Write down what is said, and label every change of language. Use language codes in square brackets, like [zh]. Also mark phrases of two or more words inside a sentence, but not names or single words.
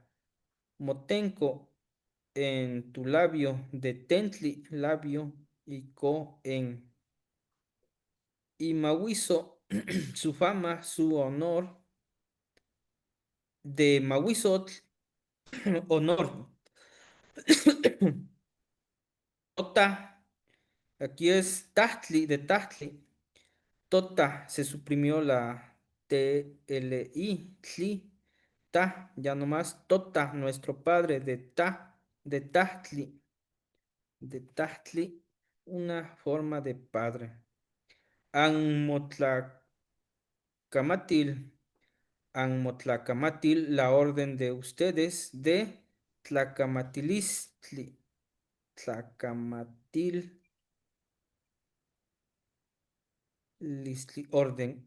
[es] Motenco en tu labio, detentli, labio, y co en. Y Mawiso, su fama, su honor, de Mawisotl, honor. Tota, aquí es Tahtli, de Tahtli. Tota, se suprimió la TLI, Tli, Ta, ya nomás Tota, nuestro padre, de Ta, de Tahtli, una forma de padre. [nah] Anmotlacamatil, Anmotlacamatil, [es] la orden de ustedes de Tlacamatilistli, Tlacamatil, listli, orden.